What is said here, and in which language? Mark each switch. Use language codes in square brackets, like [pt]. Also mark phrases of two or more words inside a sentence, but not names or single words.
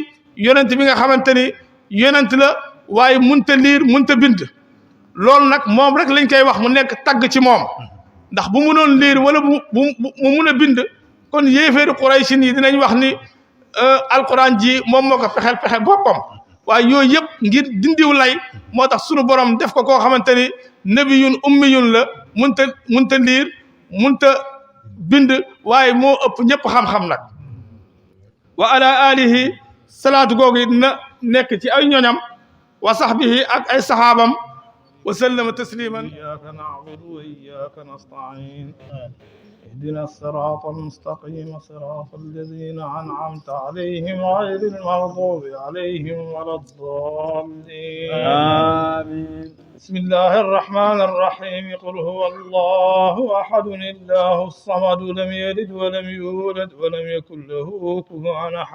[wo] yonente bi nga xamante ni yonent la waaye munta liir munta bind loolu nag moom rek lañ koy wax mu nekk tagg ci moom ndax bu munoon liir wala mu mun a bind kon yéeféeri Quraysin yi dinañ wax ni alquran ji moom moo ko pexe boppam waaye yooyu yëpp ngir dindiw lay moo tax sunu borom def ko koo xamante ni [ar] نبي أمي [wo] la munta liir munta bind waaye moo ëpp ñëpp xam-xam nag [ar] وعلى آله صلاة [wo] googu dina nekk ci ay ñoñam [ar] وصحبه [wo] ak ay sahaabam [ar] وسلم تسليما إياك نعبد وإياك نستعين اهدنا الصراط المستقيم صراط الذين أنعمت عليهم غير المغضوب عليهم ولا الضالين آمين بسم الله الرحمن الرحيم قل هو الله أحد الله الصمد لم يلد ولم يولد ولم يكن له كفوا أحد